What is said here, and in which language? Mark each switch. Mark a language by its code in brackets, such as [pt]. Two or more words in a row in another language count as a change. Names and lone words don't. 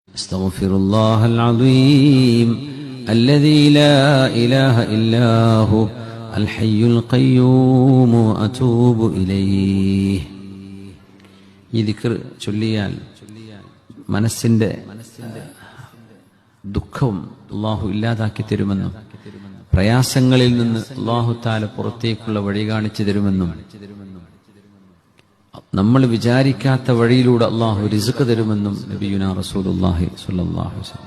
[ar] أستغفر الله العظيم الذي لا إله إلا هو الحي القيوم وأتوب إليه. [ml] ഈ ദിക്ർ ചൊല്ലിയാൽ മനസ്സിന്റെ ദുഃഖവും അള്ളാഹു ഇല്ലാതാക്കി തരുമെന്നും പ്രയാസങ്ങളിൽ നിന്ന് [ar] الله تعالى [ml] പുറത്തേക്കുള്ള വഴി കാണിച്ചു തരുമെന്നും നമ്മൾ വിചാരിക്കാത്ത വഴിയിലൂടെ അള്ളാഹു റിസ്ക് തരുമെന്നും [ar] نبينا رسول الله صلى الله عليه وسلم.